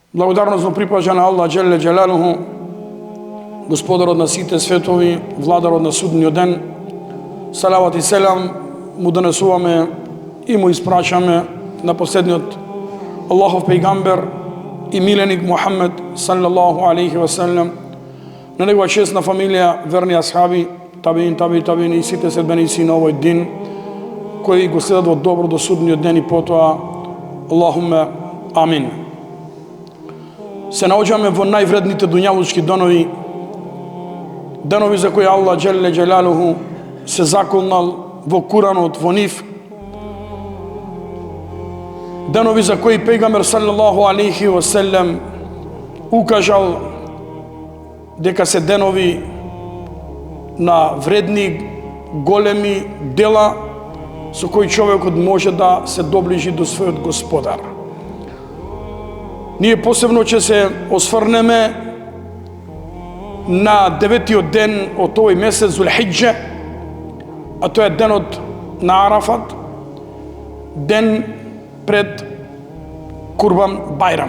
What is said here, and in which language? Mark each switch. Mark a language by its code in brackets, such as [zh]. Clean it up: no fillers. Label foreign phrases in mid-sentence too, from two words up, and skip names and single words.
[mk] Благодарност му припажа на [ar] الله جل جلاله, [mk] Господарот на сите светови, Владарот на судниот ден. Салават и селам му донесуваме и му испрашаме на последниот Аллахов пејгамбер и миленик Мухаммед [ar] صلى الله عليه وسلم, [mk] на негова честна фамилија, верни асхаби, табиин и сите следбеници на овој дин кои го следат во добро до судниот ден и потоа [ar] اللهم آمين. [mk] Се наоѓаме во највредните дуњалучки денови за кои [ar] الله جل جلاله [mk] се заколнал во Куранот, во нив, денови за кои пејгамбер [ar] صلى الله عليه وسلم [mk] укажал дека се денови на вредни, големи дела со кои човекот може да се доближи до својот Господар. Ние посебно ќе се осврнеме на 9-тиот ден од овој месец Зулхиџа, а тоа е денот на Арафат, ден пред Курбан Бајрам.